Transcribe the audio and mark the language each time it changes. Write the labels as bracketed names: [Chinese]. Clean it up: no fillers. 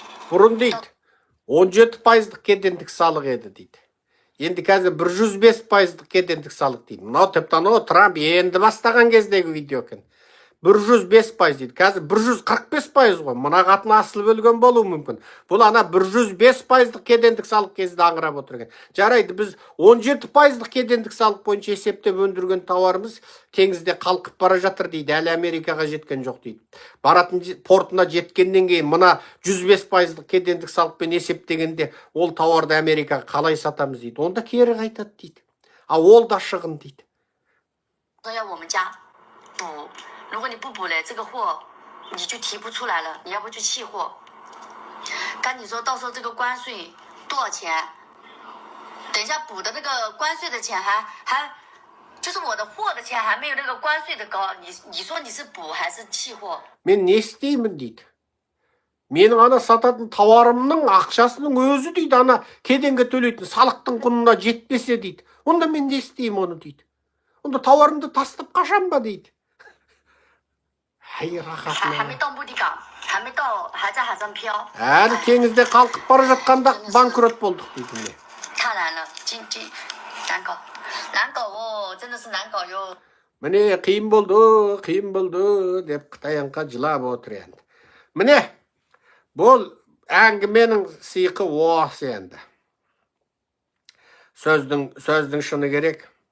[Kazakh] Бұрын дейді, 17% кедендік салық еді дейді. Енді қазір 105% кедендік салық дейді. Мынау тіпті Трамп енді бастаған кездегі видео екен. 105% дейді. Қазір 145% ғой. Мына қатын асылып өлген болуы мүмкін. Бұл ана 105% кедендік салық кезінде аңырап отыр екен. Жарайды, біз 17% кедендік салық бойынша есептеп өндірген тауарымыз теңізде қалқып бара жатыр дейді. Әлі Америкаға жеткен жоқ дейді. Баратын портына жеткеннен кейін мына 105% кедендік салықпен есептегенде ол тауарды Америкаға қалай сатамыз дейді. Онда кері қайтады дейді. А ол да шығын дейді. [Chinese] 说要我们家补，如果你不补嘞，这个货你就提不出来了，你要不就弃货。刚你说到时候这个关税多少钱？等一下补的那个关税的钱还就是我的货的钱还没有那个关税的高，你说你是补还是弃货？ [Kazakh] Мен не істеймін дейді. Менің ана сататын тауарымның ақшасының өзі дейді, ана кеденге төлейтін салықтың құнына жетпесе дейді. Онда мен не істеймін оны дейді. Онда тауарымды тастап қашам ба дейді. Ай, [Chinese] 还 [Kazakh] рахатына. [Chinese] 没到目的港，还在海上漂。 [Kazakh] Әлі теңізде қалқып бара жатқанда банкрот болдық дейді міне. [Chinese] 太难了，难搞，难搞哦，真的是难搞哟。 [Kazakh] Міне қиын болды деп Қытайянқа жылап отыр енді. Міне, бұл әңгіменің сыйқы осы енді. Сөздің шыны керек.